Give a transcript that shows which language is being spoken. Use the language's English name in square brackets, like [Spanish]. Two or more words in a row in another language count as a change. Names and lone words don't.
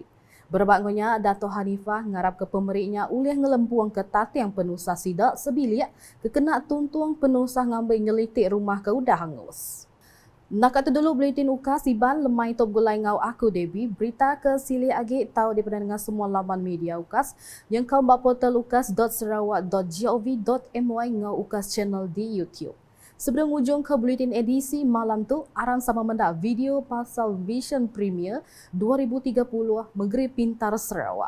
[Iban] Berbangunnya Dato' Hanifah ngarap ke pemeriknya ulih ngelempuang ke tatiang penusah sidak sebilik kekena tuntung penusah ngambil nyelitik rumah ke udah hangus. Nak kata dulu Buletin UKAS Iban lemai top gulai ngau aku Debbie berita ke sili agi tahu daripada dengan semua laman media UKAS yang kau bak portal ukas.sarawak.gov.my ngau UKAS channel di YouTube. Sebelum ujung ke Buletin edisi malam tu aran sama mendak video pasal Vision Premier 2030 Negeri Pintar Sarawak.